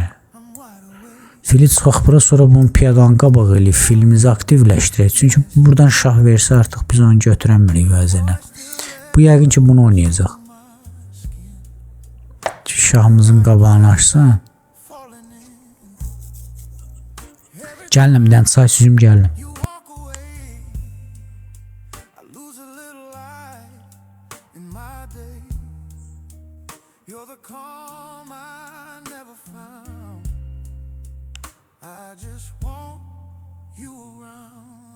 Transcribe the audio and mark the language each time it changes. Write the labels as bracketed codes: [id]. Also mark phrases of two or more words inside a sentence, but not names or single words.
[az] Fili çıxaq bura, sonra bunun piyadanın qabağı ilə filimizi aktivləşdirək. Çünki buradan şah versə artıq biz onu götürəmirik vəzinə. Bu yəqin ki bunu oynayacaq. Şahımızın qabağını açsan. Gəldim, dən say süzüm gəldim. [en] You're the calm I never found. I just want you around.